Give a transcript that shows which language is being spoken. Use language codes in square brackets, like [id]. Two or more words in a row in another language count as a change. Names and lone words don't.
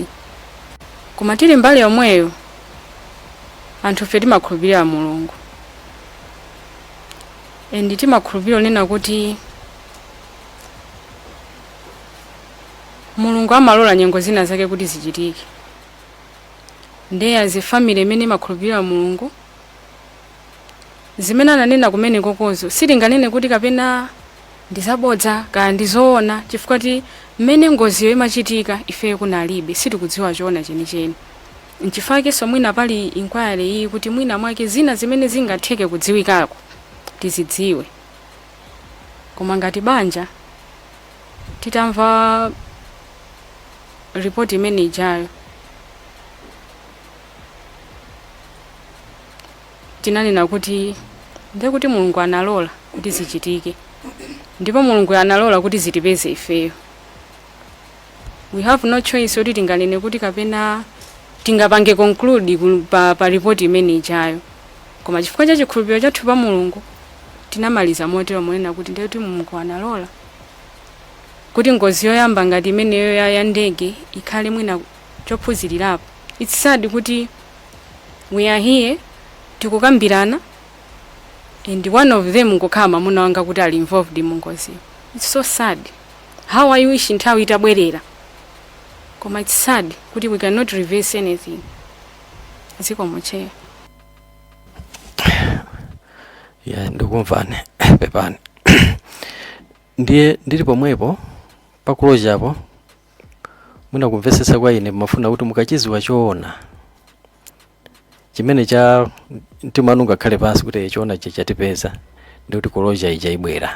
[ny] Koma tili mbali yomweyo anthu fe timakhulupirira Mulungu. Endi timakhulupirira nena kuti Mulungu amalola nyengo zina zake kuti zichitike. Ndiye [en] as a family [ny] imene imakhulupirira Mulungu, zimene ananena kumene kokozo sitinganene kuti kapena ndizabodza kaya ndizoona, chifukwa ti mmene ngoziyo imachitika ife kunalibe sitikudziwa choona chenicheni. Nchifukwa so mwina pali inquiry iyi kuti mwina mwake zina zimene zingatheke kudziwikako tizidziwe. Koma ngati banja titamva report imene ijayo, tinanena kuti ndiye kuti Mulungu analola kuti zichitike, ndipo Mulungu analola kuti zitipeze ifeyo. [en] We have no choice [ny] kuti tinganene kuti kapena tingapange conclude pa report imene ijayo. Koma chifukwa cha chikhulupiriro chathu pa Mulungu tinamaliza motero monena kuti ndiye kuti Mulungu analola kuti ngozi yoyamba ngati imeneyo ya ndege ikhale mwina chophunzirirapo. [en] It's sad [ny] kuti [en] we are here [ny] tikukambirana [en] and one of them [ny] ngokhala mwamuna wanga kuti ali involved mu ngozi. [en] It's so sad. How I wish [ny] nthawi itabwerera. [en] Koma it's sad kuti we cannot reverse anything. [ny] Zikomo chair. Yeah, ndikumvane pepani. Ndiye ndili pomwepo pakuloja apo mwina kumvesesa kwa ine mafuna kuti mukachiziwa choona chimene cha ntimanunga khale pansi kuti choona chatipeza ndi kuti kuloja ija ibwera.